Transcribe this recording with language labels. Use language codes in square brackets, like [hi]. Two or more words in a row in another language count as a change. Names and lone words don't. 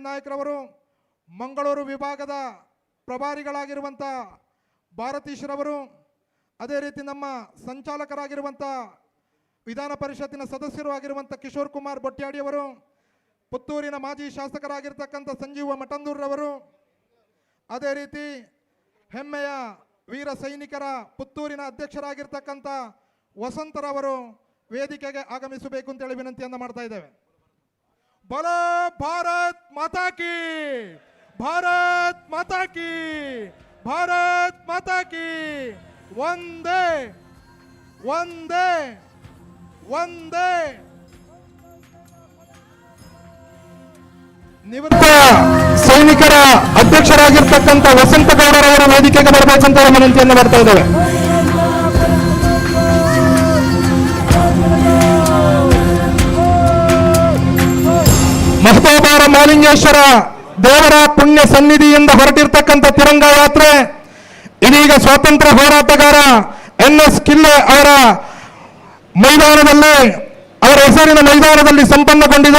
[kn] ನಾಯಕ್ರವರು, ಮಂಗಳೂರು ವಿಭಾಗದ ಪ್ರಭಾರಿಗಳಾಗಿರುವಂಥ ಭಾರತೀಶ್ರವರು, ಅದೇ ರೀತಿ ನಮ್ಮ ಸಂಚಾಲಕರಾಗಿರುವಂಥ ವಿಧಾನ ಪರಿಷತ್ತಿನ ಸದಸ್ಯರು ಆಗಿರುವಂಥ ಕಿಶೋರ್ ಕುಮಾರ್ ಬೊಟ್ಯಾಡಿಯವರು, ಪುತ್ತೂರಿನ ಮಾಜಿ ಶಾಸಕರಾಗಿರ್ತಕ್ಕಂಥ ಸಂಜೀವ ಮಠಂದೂರ್ರವರು, ಅದೇ ರೀತಿ ಹೆಮ್ಮೆಯ ವೀರ ಸೈನಿಕರ ಪುತ್ತೂರಿನ ಅಧ್ಯಕ್ಷರಾಗಿರ್ತಕ್ಕಂಥ ವಸಂತರವರು ವೇದಿಕೆಗೆ ಆಗಮಿಸಬೇಕು ಅಂತೇಳಿ ವಿನಂತಿಯನ್ನು ಮಾಡ್ತಾ ಇದ್ದೇವೆ. [hi] बोलो भारत माता की, भारत माता की, भारत माता की, वंदे वंदे वंदे। [kn] ನಿವೃತ್ತ ಸೈನಿಕರ ಅಧ್ಯಕ್ಷರಾಗಿರ್ತಕ್ಕಂಥ ವಸಂತ ಗೌಡರವರ ವೇದಿಕೆಗೆ ಬರಬೇಕಂತ ವಿನಂತಿಯನ್ನು ಮಾಡ್ತಾ ಇದ್ದೇವೆ. ಮಹತೋಬಾರ ಮಾಲಿಂಗೇಶ್ವರ ದೇವರ ಪುಣ್ಯ ಸನ್ನಿಧಿಯಿಂದ ಹೊರಟಿರ್ತಕ್ಕಂಥ ತಿರಂಗ ಯಾತ್ರೆ ಇದೀಗ ಸ್ವಾತಂತ್ರ್ಯ ಹೋರಾಟಗಾರ NS ಕಿಲ್ಲೆ ಅವರ ಮೈದಾನದಲ್ಲಿ, ಅವರ ಹೆಸರಿನ ಮೈದಾನದಲ್ಲಿ ಸಂಪನ್ನಗೊಂಡಿದೆ.